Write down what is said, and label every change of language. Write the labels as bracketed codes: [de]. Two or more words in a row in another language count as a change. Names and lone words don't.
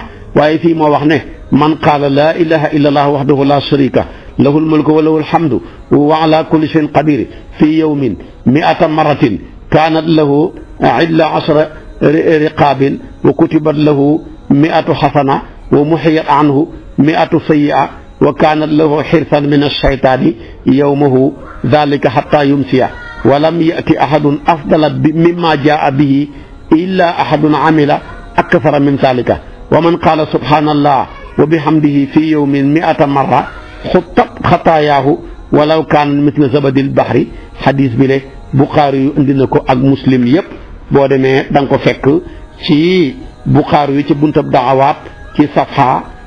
[wo] waaye fii moo wax ne [ar] من قال لا إله إلا الله وحده لا شريك له الملك وله الحمد وعلى كل شيء قدير في يوم 100 مرة كانت له 10 رقاب وكتبت له 100 حسنة ومحيت عنه مئة سيئة وكانت له حرزا من الشيطان يومه ذلك حتى يمسي ولم يأت أحد أفضل مما جاء به إلا أحد عمل أكثر من ذلك ومن قال سبحان الله وبحمده في يوم مئة مرة حطت خطاياه ولو كان مثل زبد البحر [wo] xadis bi le Buxaari yu indi na ko ak Muslim yëpp boo demee da nga ko fekk ci Buxaari yu ci buntab da'awaat ci safha